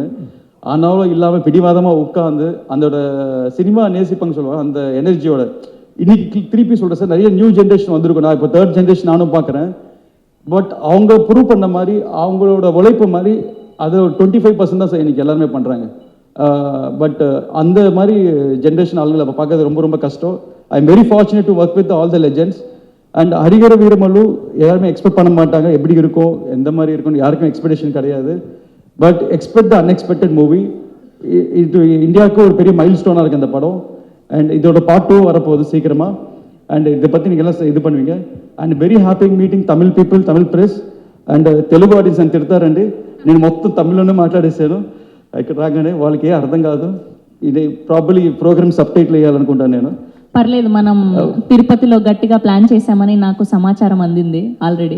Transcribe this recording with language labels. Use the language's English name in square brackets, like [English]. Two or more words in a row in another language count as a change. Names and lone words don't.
[Tamil] ஆனாலும் இல்லாமல் பிடிவாதமாக உட்காந்து அதோட சினிமா நேசிப்பாங்க சொல்லுவாங்க, அந்த எனர்ஜியோட இன்னைக்கு திருப்பி சொல்கிறேன் சார், நிறைய [English] new generation [Tamil] வந்திருக்கும். நான் இப்போ [English] 3rd generation [Tamil] நானும் பார்க்குறேன். பட் அவங்க ப்ரூவ் பண்ண மாதிரி அவங்களோட உழைப்பு மாதிரி அது ஒரு 25% தான் சார் இன்னைக்கு எல்லாருமே பண்ணுறாங்க. பட் அந்த மாதிரி ஜென்ரேஷன் ஆளுங்களை அப்போ பார்க்கறது ரொம்ப ரொம்ப கஷ்டம். [English] I am very fortunate to work with all the legends. [Tamil] அண்ட் ஹரிஹர வீரமல்லு யாருமே எக்ஸ்பெக்ட் பண்ண மாட்டாங்க, எப்படி இருக்கும் எந்த மாதிரி இருக்கும்னு யாருக்கும் எக்ஸ்பெக்டேஷன் கிடையாது. பட் [English] expect the unexpected movie. [Tamil] இது இந்தியாவுக்கு ஒரு பெரிய [English] milestone [Tamil] இருக்குது அந்த படம். அண்ட் இதோட பார்ட் 2 வரப்போகுது சீக்கிரமாக. அண்ட் இதை பற்றி நீங்கள் எல்லாம் இது பண்ணுவீங்க. [English] and very happy meeting Tamil people, Tamil press and Telugu audience [Telugu] అని తిడతారండి. నేను మొత్తం తమిళ్లోనే మాట్లాడేసాను. ఇక్కడ రాగానే వాళ్ళకి ఏ అర్థం కాదు. ఇది ప్రాబబ్లీ ఈ ప్రోగ్రామ్ [English] subtitle [Telugu] వేయాలనుకుంటాను నేను. పర్లేదు, మనం తిరుపతిలో గట్టిగా ప్లాన్ చేశామని నాకు సమాచారం అందింది ఆల్రెడీ.